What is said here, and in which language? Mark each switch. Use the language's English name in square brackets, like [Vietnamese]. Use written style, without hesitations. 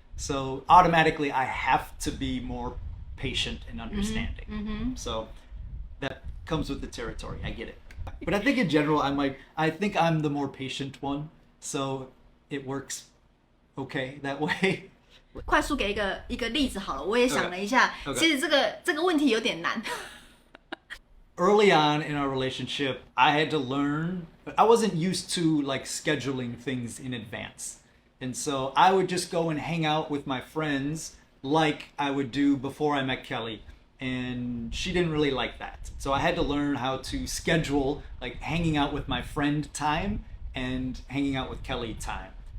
[English] So automatically I have to be more patient and understanding. Mm-hmm. So that comes with the territory. I get it. But I think in general, I think I'm the more patient one. So it works okay that way. [Chinese] 快速给一个例子好了，我也想了一下，其实这个问题有点难。 [English] Early on in our relationship, I had to learn, I wasn't used to like scheduling things in advance. And so I would just go and hang out with my friends like I would do before I met Kelly. And she didn't really like that. So I had to learn how to schedule like hanging out with my friend time and hanging out with Kelly time.